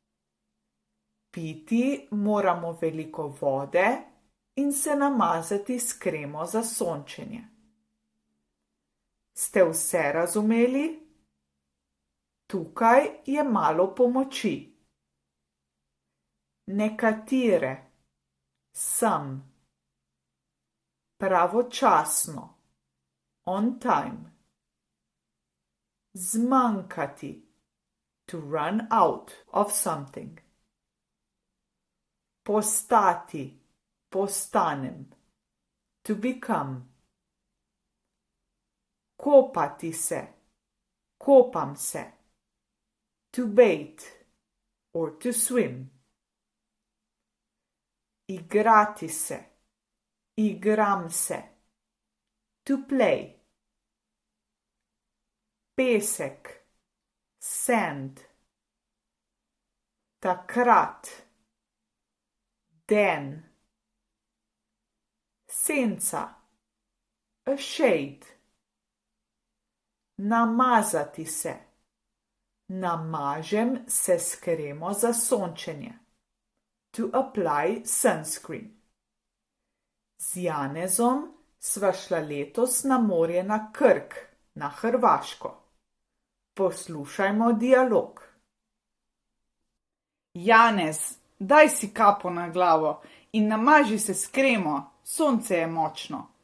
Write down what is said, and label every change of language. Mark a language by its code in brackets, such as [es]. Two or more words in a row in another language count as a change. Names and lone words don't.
[sl] Piti moramo veliko vode in se namazati s kremo za sončenje. Ste vse razumeli? Tukaj je malo pomoči. Nekatere, [en] some. [sl] Pravočasno, [en] on time. [sl] Zmanjkati, [en] to run out of something. [sl] Postati, postanem, [en] to become. [sl] Kopati se, kopam se, [en] to bathe or to swim. [sl] Igrati se, igram se, [en] to play. [sl] Pesek, sand. Takrat, den. Senca, [en] a shade. [sl] Namazati se. Namažem se s kremo za sončenje. [en] To apply sunscreen. [sl] Z Janezom sva šla letos na morje na Krk, na Hrvaško. Poslušajmo dialog. Janez, daj si kapo na glavo in namaži se s kremo, sonce je močno.